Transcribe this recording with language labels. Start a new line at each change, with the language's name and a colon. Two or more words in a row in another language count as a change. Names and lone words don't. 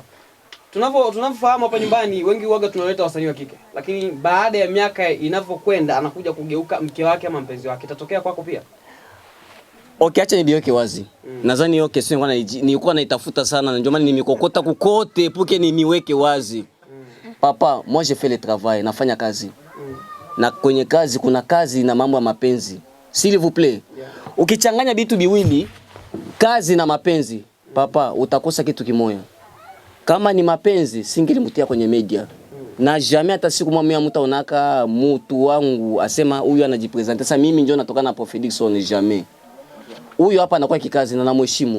Swahili: Tunavyofahamu hapa nyumbani wengi huaga tunaleta wasanii wa kike. Lakini baada ya miaka inavyokwenda anakuja kugeuka mke wake ama mpenzi wake. Itatokea kwako pia? Okay, acha nibiweke wazi. Nadhani hiyo kesi nilikuwa naitafuta sana na ndio maana nimekokota kukote puke nimiweke wazi.
French: Papa, moi je fais le travail,
Swahili: nafanya kazi. Na kwenye kazi kuna kazi na mambo ya mapenzi.
French: S'il vous plaît.
Swahili: Ukichanganya vitu viwili, kazi na mapenzi, papa utakosa kitu kimoja. Kama ni mapenzi, singelimtia kwenye media. Na jamais hata siku moja mtu aonaka mtu wangu asema huyu anajipresenter. Sasa mimi ndio natoka na Prophet Dickson jamais. Huyu hapa anakuwa kikazi na namheshimu.